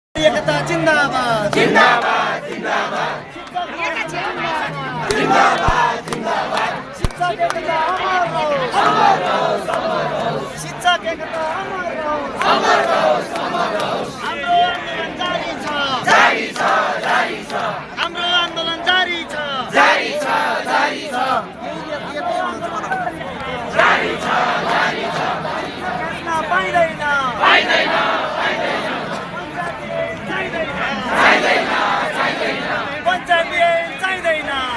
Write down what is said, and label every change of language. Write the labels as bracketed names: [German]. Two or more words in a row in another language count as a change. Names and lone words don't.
[Nepali] एकता जिंदाबाद जिंदाबाद जिंदाबाद जिंदाबाद जिंदाबाद शिक्षक एकता अमर रहो शिक्षक एकता अमर रहो हाम्रो आन्दोलन जारी छ हाम्रो आन्दोलन जारी छ पाइदैन पञ्चायत चाहिँदैन